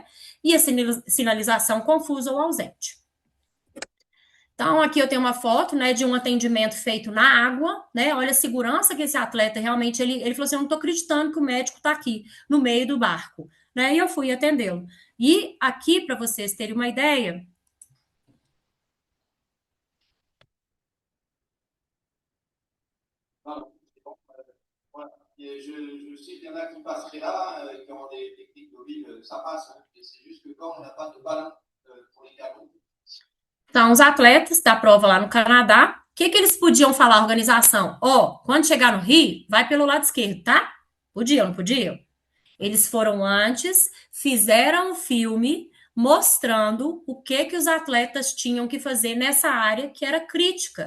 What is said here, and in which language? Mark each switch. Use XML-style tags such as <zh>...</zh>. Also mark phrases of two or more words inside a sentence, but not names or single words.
<pt>E a sinalização confusa ou ausente. Então, aqui eu tenho uma foto, né, de um atendimento feito na água, né? Olha a segurança que esse atleta realmente, ele falou assim, eu não tô acreditando que o médico tá aqui, no meio do barco, né? E eu fui atendê-lo. E aqui, para vocês terem uma ideia,</pt> <fr>Et je sais qu'il y en a qui passeraient là, qui ont des techniques mobiles, ça passe. Hein. C'est juste que quand on n'a pas de ballon pour les canons.</fr> <pt>Então, os atletas da prova lá no Canadá, o que eles podiam falar à organização? Quando chegar no Rio, vai pelo lado esquerdo, tá? Podiam, não podiam? Eles foram antes, fizeram o filme, mostrando o que os atletas tinham que fazer nessa área que era crítica.</pt>